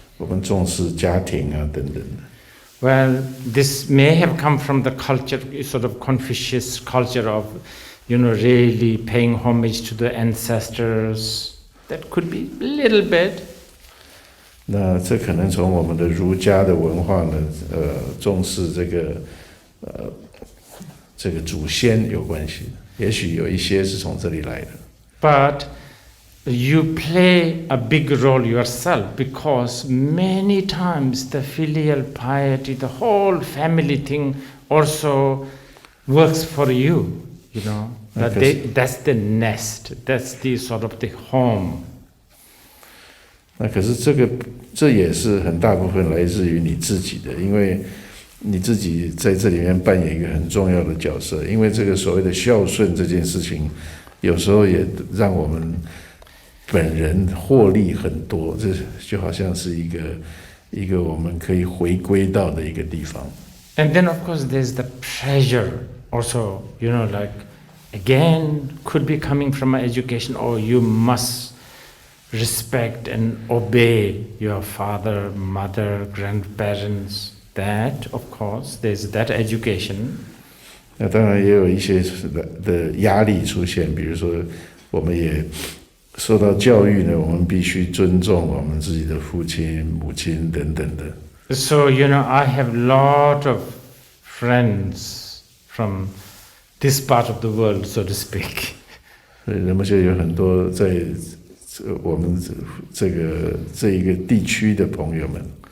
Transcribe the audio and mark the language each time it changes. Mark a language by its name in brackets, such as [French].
[Chinese] 我们重视家庭啊等等的。 [English] Well, this may have come from the culture, sort of Confucius culture of, really paying homage to the ancestors. That could be a little bit. [Chinese] 那这可能从我们的儒家的文化呢，重视这个祖先有关系，也许有一些是从这里来的。 [English] But you play a big role yourself because many times the filial piety, the whole family thing also works for you, that's the nest, that's the sort of the home. [Chinese] 那可是这也是很大部分来自于你自己的，因为你自己在这里面扮演一个很重要的角色，因为这个所谓的孝顺这件事情，有时候也让我们本人获利很多，这就好像是一个我们可以回归到的一个地方。 [English] And then of course there's the pressure also, like again could be coming from an education, you must respect and obey your father, mother, grandparents. That of course there's that education. [Chinese] 那当然也有一些的压力出现，比如说我们也受到教育呢，我们必须尊重我们自己的父亲、母亲等等的。 [English] So I have lot of friends from this part of the world, so to speak. [Chinese] 所以人们就有很多在我们这一个地区的朋友们。